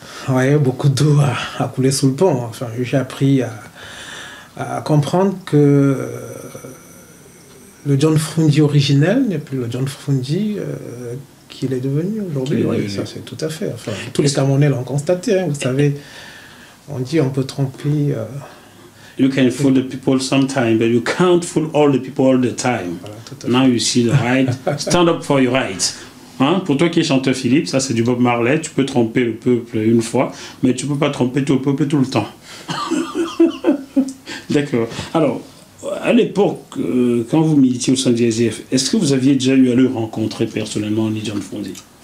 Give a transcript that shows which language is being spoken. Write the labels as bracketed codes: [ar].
[fr] Oui, beaucoup d'eau a coulé sous le pont. Enfin, j'ai appris à comprendre que le John Frondi originel n'est plus le John Frondi qu'il est devenu aujourd'hui. Oui, ça, c'est tout à fait. Enfin, tous les Camerounais l'ont constaté, hein, vous savez. On dit on peut tromper... [en] You can fool the people sometime, but you can't fool all the people all the time. Voilà, now you see the right. Stand up for your rights. [fr] Hein? Pour toi qui es chanteur Philippe, ça c'est du Bob Marley. Tu peux tromper le peuple une fois, mais tu ne peux pas tromper tout le peuple tout le temps. D'accord. Alors, à l'époque, quand vous militiez au sein du SDF, est-ce que vous aviez déjà eu à le rencontrer personnellement, ni John Frondi?